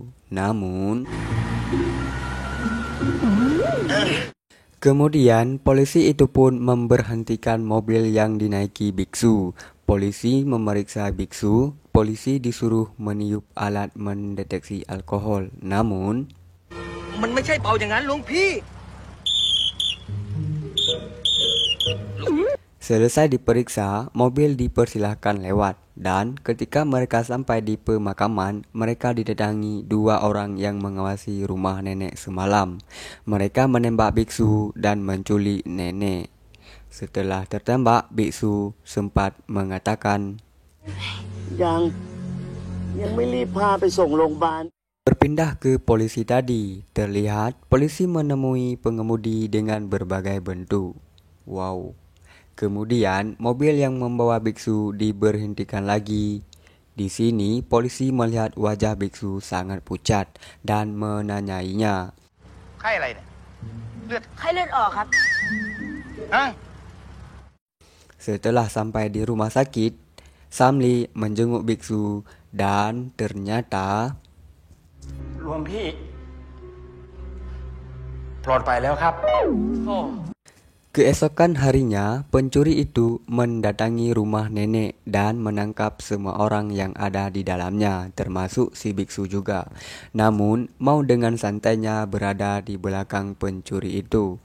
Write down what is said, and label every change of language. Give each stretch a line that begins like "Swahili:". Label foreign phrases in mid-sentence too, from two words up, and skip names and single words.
Indonesian: Namun kemudian polisi itu pun memberhentikan mobil yang dinaiki biksu. Polisi memeriksa biksu. Polisi disuruh meniup alat mendeteksi alkohol. Namun
Thai: มันไม่ใช่เป่าอย่างนั้นหลวงพี่
Indonesian: selesai diperiksa, mobil dipersilahkan lewat. Dan ketika mereka sampai di pemakaman, mereka didatangi dua orang yang mengawasi rumah nenek semalam. Mereka menembak biksu dan menculik nenek. Setelah tertembak, biksu sempat mengatakan,
Thai: ยังไม่รีบพาไปส่งโรงพยาบาล
Indonesian: berpindah ke polisi tadi. Terlihat polisi menemui pengemudi dengan berbagai bentuk. Wow. Kemudian mobil yang membawa biksu diberhentikan lagi. Di sini polisi melihat wajah biksu sangat pucat dan menanyainya.
Thai: ไข้อะไรเนี่ยเลือด ไข้เลือดออกครับ ฮะ
Indonesian: Setelah sampai di rumah sakit, Samli menjenguk biksu dan ternyata
Thai: หลวงพี่ปลอดภัยแล้วครับ
Indonesian: keesokan harinya pencuri itu mendatangi rumah nenek dan menangkap semua orang yang ada di dalamnya, termasuk si biksu juga. Namun mau dengan santainya berada di belakang pencuri itu.